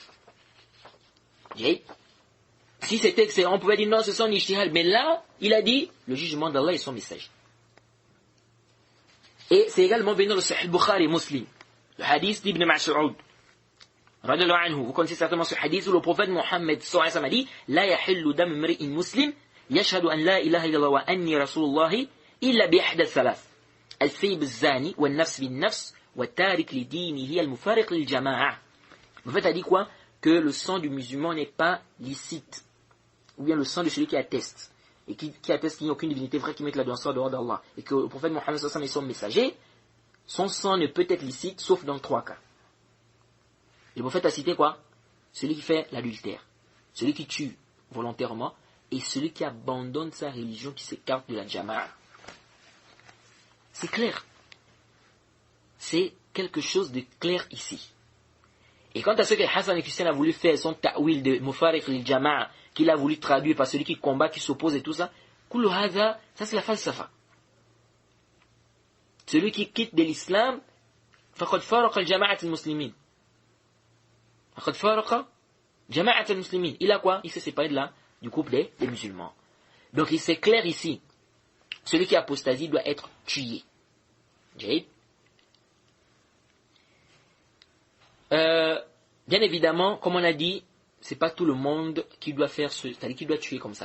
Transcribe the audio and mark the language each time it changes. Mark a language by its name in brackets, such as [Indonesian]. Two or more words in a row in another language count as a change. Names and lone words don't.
[French] Si c'était, on pouvait dire non, c'est son ijtihad, mais là, il a dit le jugement d'Allah et son message. Et c'est également venu dans le Sahih Bukhari et Muslim, le hadith d'Ibn Mas'ud. Vous connaissez certainement ce hadith où le prophète Mohammed [Arabic] صلى الله عليه وسلم [French] a dit [Arabic] لا يحل دم امرئ مسلم يشهد أن لا إله إلا الله وأني رسول الله إلا بإحدى ثلاث الثيب الزاني والنفس بالنفس والتارك لدينه المفارق للجماعة. [French] Le prophète a dit quoi? Que le sang du musulman n'est pas licite, ou bien le sang de celui qui atteste, et qui atteste qu'il n'y a aucune divinité vraie qui mette la danse en dehors d'Allah, et que le prophète Mohammed [Arabic] صلى الله عليه وسلم [French] est son messager, son sang ne peut être licite sauf dans 3 cas. Le prophète a cité quoi? Celui qui fait l'adultère, celui qui tue volontairement, et celui qui abandonne sa religion, qui s'écarte de la jama'a. C'est clair. C'est quelque chose de clair ici. Et quant à ce que Hassan et Christian a voulu faire, son ta'wil de [Arabic] مفارق الجماعة, [French] qu'il a voulu traduire par celui qui combat, qui s'oppose et tout ça, [Arabic] كل هذا, [French] ça c'est la falsafa. Celui qui quitte de l'islam, [Arabic] فقد فارق الجماعة المسلمين. فقد فارق جماعة المسلمين. [French] Il a quoi? Il s'est séparé de là, du groupe des musulmans. Donc il c'est clair ici, celui qui apostasie doit être tué. Bien évidemment, comme on a dit, c'est pas tout le monde qui doit faire c'est-à-dire qui doit tuer comme ça.